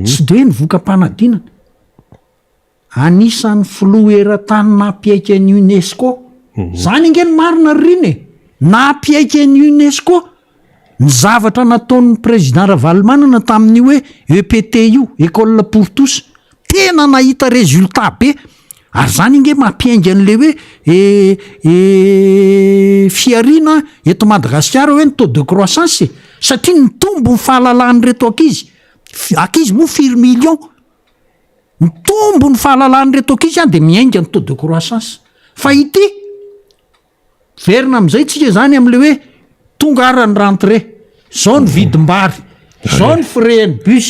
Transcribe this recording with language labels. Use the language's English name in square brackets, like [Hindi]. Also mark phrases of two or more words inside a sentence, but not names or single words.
[Malagasy] tsy de ny voka-panadinana anisan'ny filoera-tany nampiaiky an'ny UNESCO zany ingeny marina riny nampiaiky an'ny UNESCO ny zavatra nataon'ny président Ravalomanana tamin'ny hoe EPTU [French] école pour tous [Malagasy] tena nahita résultat be ary zany inge mampiainga an'le hoe fiarina eto Madagasikara hoe ny [French] taux de croissance [Malagasy] satria ny tombo ny fahalalany reto akizy moa 4 millions ny tombo ny fahalalany reto akizy de miainga ny [French] taux de croissance [Malagasy] fa ity verina am'izay tsika zany am'le hoe tonga arany rentré zao ny vidim-bary zao ny freiny bus